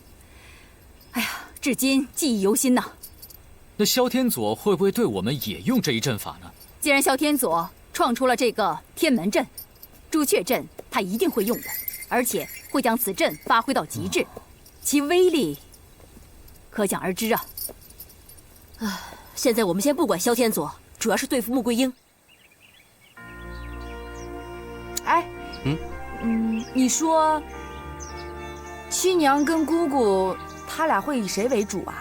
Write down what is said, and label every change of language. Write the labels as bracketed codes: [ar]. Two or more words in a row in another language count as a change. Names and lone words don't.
[zh] 哎呀，至今記憶猶新吶。那蕭天佐會不會對我們也用這一陣法呢？既然蕭天佐創出了這個天門陣，朱雀陣他一定會用的，而且會將此陣發揮到極致，其威力可想而知啊。现在我们先不管萧天佐，主要是对付穆桂英。哎，你说七娘跟姑姑，他俩会以谁为主啊？